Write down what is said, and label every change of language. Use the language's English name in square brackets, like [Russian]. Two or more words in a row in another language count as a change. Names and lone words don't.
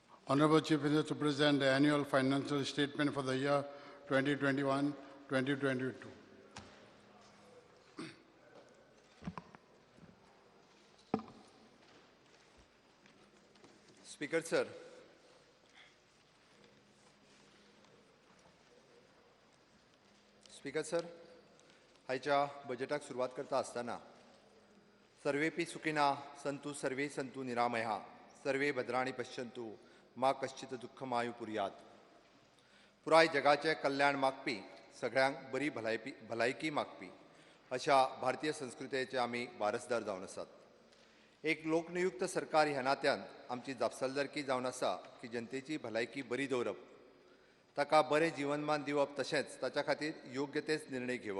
[English] Honorable Chief Minister to present the annual financial statement for the year 2021-2022. Speaker sir. Speaker sir, [Konkani] आयच्या बजेटाक सुरवात करता आसतना [Sanskrit] सर्वेपि सुखिना सन्तु सर्वे सन्तु निरामया सर्वे भद्राणि पश्यन्तु मा कश्चित दुःखमायु पुर्यात. [Konkani] पुराय जगाचे कल्याण मागपी, सगळ्यांक बरी भलायकी मागपी अशा भारतीय संस्कृतीचे आमी वारसदार जावन आसात. एक लोकनियुक्त सरकार ह्या नात्यान आमची जापसालदारकी जावन आसा की जनतेची भलायकी बरी दवरप, ताका बरें जीवनमान दिवप, तशेंच ताच्या खातीर योग्य तेच निर्णय घेवप.